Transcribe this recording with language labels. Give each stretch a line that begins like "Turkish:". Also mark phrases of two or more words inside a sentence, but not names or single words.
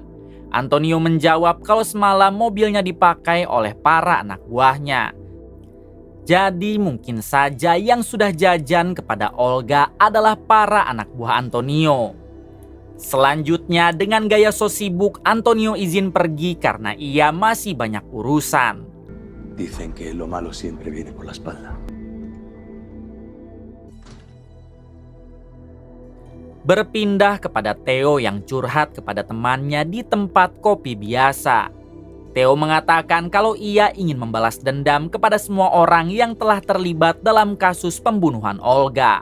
Indonesian: Antonio menjawab kalau semalam mobilnya dipakai oleh para anak buahnya. Jadi mungkin saja yang sudah jajan kepada Olga adalah para anak buah Antonio. Selanjutnya dengan gaya so sibuk, Antonio izin pergi karena ia masih banyak urusan.
Spanish: Dicen que lo malo siempre viene por la espalda.
Indonesian: Berpindah kepada Theo yang curhat kepada temannya di tempat kopi biasa. Theo mengatakan kalau ia ingin membalas dendam kepada semua orang yang telah terlibat dalam kasus pembunuhan Olga.